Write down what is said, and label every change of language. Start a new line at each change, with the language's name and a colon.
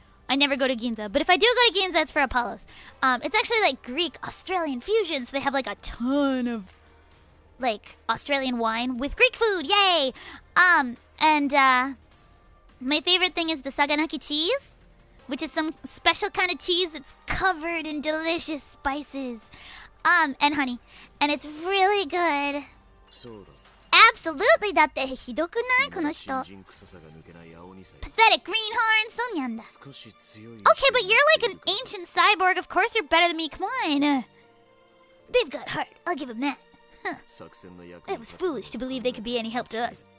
English: I never go to Ginza, but if I do go to Ginza, it's for Apollo's. It's actually like Greek Australian fusion, so they have like a ton of like Australian wine with Greek food. Yay! My favorite thing is the saganaki cheese, which is some special kind of cheese that's covered in delicious spices, and honey, and it's really good. Absolutely,
Japanese: だってひどくないこの人。
English: Pathetic greenhorn,
Japanese: そうにゃんだ。
English: Okay, but you're like an ancient cyborg. Of course you're better than me. Come on. They've got heart. I'll give them that. Huh. It was foolish to believe they could be any help to us.